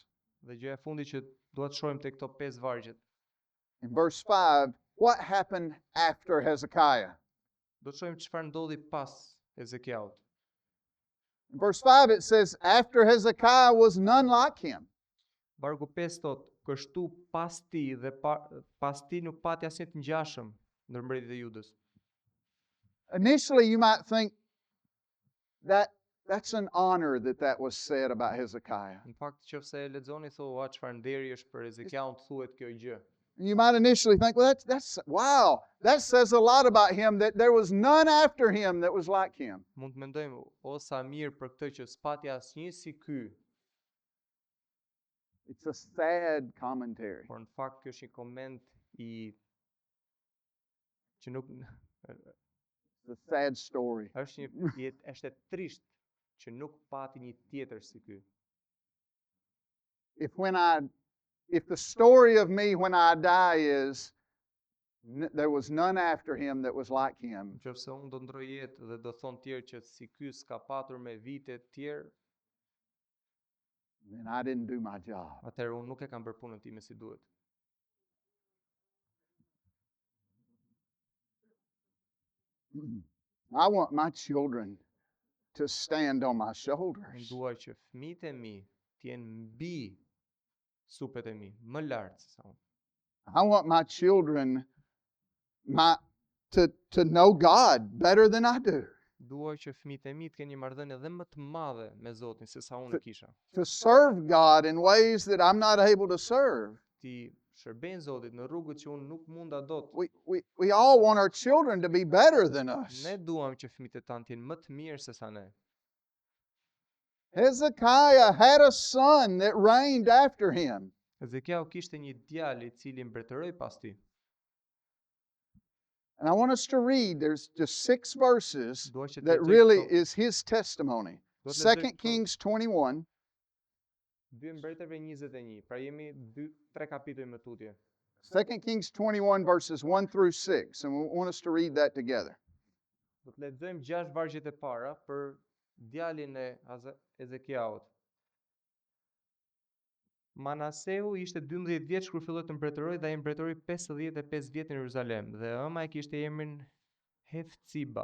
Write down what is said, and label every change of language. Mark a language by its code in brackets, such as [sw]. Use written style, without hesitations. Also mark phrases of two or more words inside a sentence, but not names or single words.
[sq] Dhe gjëja e fundit që dua të shohim tek këto 5 vargjet. [en] in verse 5, what happened after Hezekiah? [sq] Do të shohim çfarë ndodhi pas Ezekiaut. [en] In verse 5 it says, after Hezekiah was none like him. [sq] Vargu 5 thot, kështu pas ti dhe pas ti nuk pati asnjë të ngjashëm ndër mbretërit e Judës. [en] Initially you might think that that's an honor that was said about Hezekiah. [sq] Në fakt nëse e lexoni thua, "Ua, çfarë nderi është për Ezekiaun thuhet kjo gjë." [en] You might initially think, well, that's wow, that says a lot about him that there was none after him that was like him. [sq] Mund të mendojmë, o sa mirë për këtë që s'pati asnjë si ky, [en] It's a sad commentary. [sq] por në fakt kjo është një koment i që nuk [en] It's a sad story. [sq] është është e trisht që nuk pati një tjetër si ky. [en] If the story of me when I die is there was none after him that was like him, [sq] Nëse unë do ndroj jetë dhe do thonë tjerë që si ky s'ka patur me vite të tjerë, [en] then I didn't do my job. [sq] atëherë unë nuk e kam bërë punën time si duhet. [en] I want my children to stand on my [sq] Unë [en] shoulders. [sq] dua që fëmijët e mi të jenë mbi supet e mi, më lart se sa unë. [en] I want my children to know God better than I do. [sq] Dua që fëmijët e mi të kenë një marrëdhënie edhe më të madhe me Zotin se sa unë kisha. [en] To serve God in ways that I'm not able to serve. [sq] Ti shërbejnë Zotit në rrugët që unë nuk munda dot. [en] We all want our children to be better than us. [sq] Ne duam që fëmijët e tanë të jenë më të mirë se sa ne. [en] Hezekiah had a son that reigned after him. [sq] Ezekiau kishte një djalë i cili mbretëroi pas tij. [en] And I want us to read, there's just 6 verses [sq] Dua që të [en] that [sq] lexoj [en] really [sq] këto- [en] is his testimony. [sq] Do të lexoj [en] 2 Kings 21, [sq] 2 Mbretërve 21. Pra jemi 3 kapituj më tutje. [en] 2 Kings 21 verses 1 through 6, and we want us to read that together. [sq] Do të lexojmë 6 vargjet e para për djalin e Ezekiaut. Manaseu ishte 12 vjeç kur filloi të mbretëroi dhe ai mbretëroi 55 vjet në Jeruzalem dhe ëma e kishte emrin Hefciba.